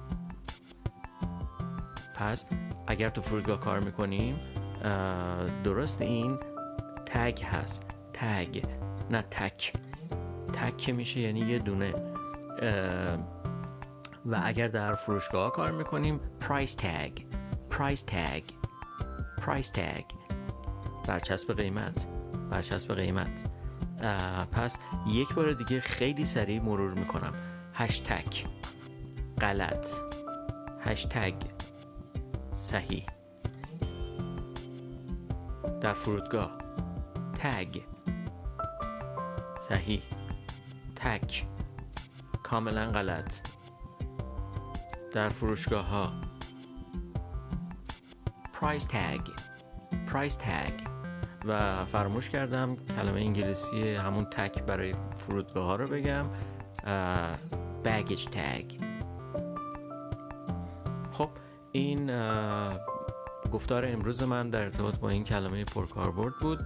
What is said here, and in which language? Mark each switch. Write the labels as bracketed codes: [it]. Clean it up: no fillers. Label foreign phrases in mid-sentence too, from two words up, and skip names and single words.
[fa] پس اگر تو فرودگاه کار میکنیم درست این تگ هست، تگ نه تک. تک که میشه یعنی یه دونه. و اگر در فروشگاه کار میکنیم [en] price tag price tag price tag [fa] برچسب قیمت برچسب قیمت. پس یک بار دیگه خیلی سریع مرور میکنم. هشتگ غلط، هشتگ صحیح. در فرودگاه تگ صحیح، تک کاملا غلط. در فروشگاه ها [en] price tag price tag. [fa] و فراموش کردم کلمه انگلیسی همون تک برای فرودگاه ها رو بگم، [en] baggage tag. [fa] خب این گفتار امروز من در ارتباط با این کلمه پرکاربرد بود.